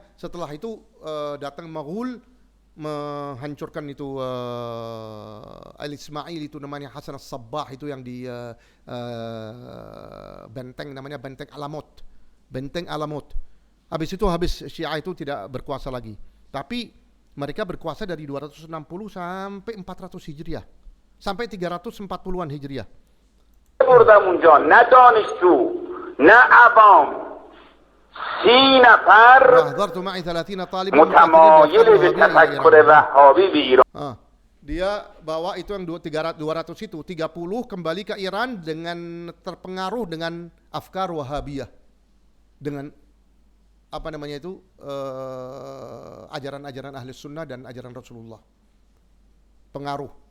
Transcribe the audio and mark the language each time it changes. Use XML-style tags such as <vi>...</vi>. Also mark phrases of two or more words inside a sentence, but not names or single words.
<id>Setelah itu datang Maghul menghancurkan itu Al-Ismail itu namanya Hasan As-Sabbah itu yang di benteng namanya Benteng Alamut. Habis itu Syiah itu tidak berkuasa lagi. Tapi mereka berkuasa dari 260 sampai 400 Hijriah. Sampai 340-an Hijriah.</id> <fa>بردم اونجا نه دانشجو نه عوام 30 نفر متمایل به تفکر وهابی به ایران.</fa> <id>Dia bawa itu yang 200 itu 30 kembali ke Iran dengan terpengaruh dengan afkar Wahabiyah, dengan ajaran-ajaran ahli sunnah dan ajaran Rasulullah. Pengaruh.</id>